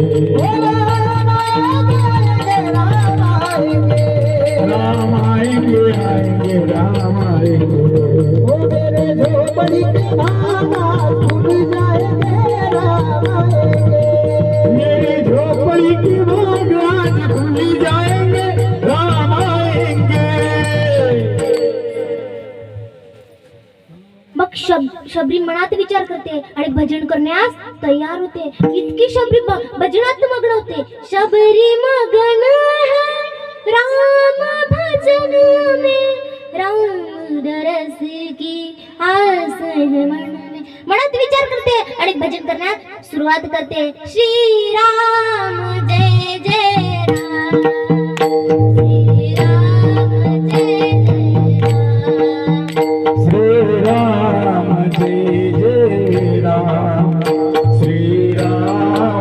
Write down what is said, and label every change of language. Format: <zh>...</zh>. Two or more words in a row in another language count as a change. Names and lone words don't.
<hi>राम आएंगे आएंगे राम आएंगे. ओ मेरे झोपड़ी के भागा खुल जाएंगे राम आएंगे. मेरी झोपड़ी के भागा खुल जाएंगे राम आएंगे.</hi> <mr>मग शबरी मनात विचार करते आणि भजन करण्यास तयार होते. इतकी शबरी भजनात मग्न होते.</mr> <hi>शबरी मगन है राम भजन में राम रस की आस है मन में.</hi> <mr>मनात विचार करते आणि भजन करण्यास सुरुवात करते.</mr> <hi>श्री राम जय जय राम. श्री राम जय जय राम. श्री राम जय जय राम.</hi>